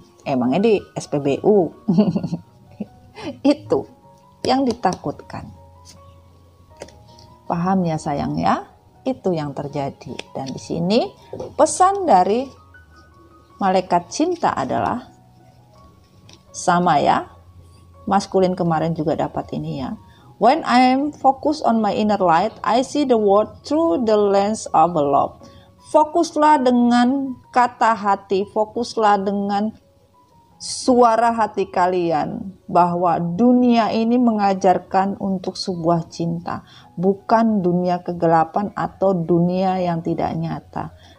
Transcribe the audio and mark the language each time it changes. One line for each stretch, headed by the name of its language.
Indonesian: Emangnya di SPBU. Itu yang ditakutkan. Paham ya sayang ya? Itu yang terjadi. Dan di sini pesan dari malaikat cinta adalah sama ya. Maskulin kemarin juga dapat ini ya.
English: When I am focused on my inner light, I see the world through the lens of love.
Indonesian: Fokuslah dengan kata hati, fokuslah dengan suara hati kalian bahwa dunia ini mengajarkan untuk sebuah cinta, bukan dunia kegelapan atau dunia yang tidak nyata.